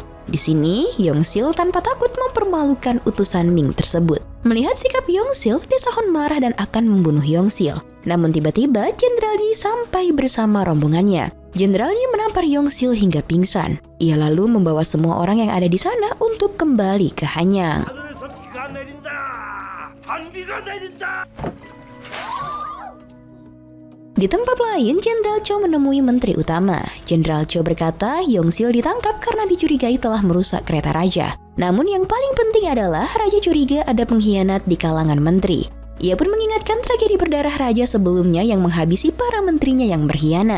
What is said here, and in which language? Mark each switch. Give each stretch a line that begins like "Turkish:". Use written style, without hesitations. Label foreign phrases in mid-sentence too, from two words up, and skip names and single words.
Indonesian: Di sini, Yongsil tanpa takut mempermalukan utusan Ming tersebut. Melihat sikap Yongsil, Daesahon marah dan akan membunuh Yongsil. Namun tiba-tiba, Jenderal Yi sampai bersama rombongannya. Jenderal Yi menampar Yongsil hingga pingsan. Ia lalu membawa semua orang yang ada di sana untuk kembali ke Hanyang.
Korean: 하늘에서 비가 내린다. 반비가 내린다.
Indonesian: Di tempat lain, Jenderal Cho menemui menteri utama. Jenderal Cho berkata Yongsil ditangkap karena dicurigai telah merusak kereta raja. Namun yang paling penting adalah raja curiga ada pengkhianat di kalangan menteri. Ia pun mengingatkan tragedi berdarah raja sebelumnya yang menghabisi para menterinya yang berkhianat.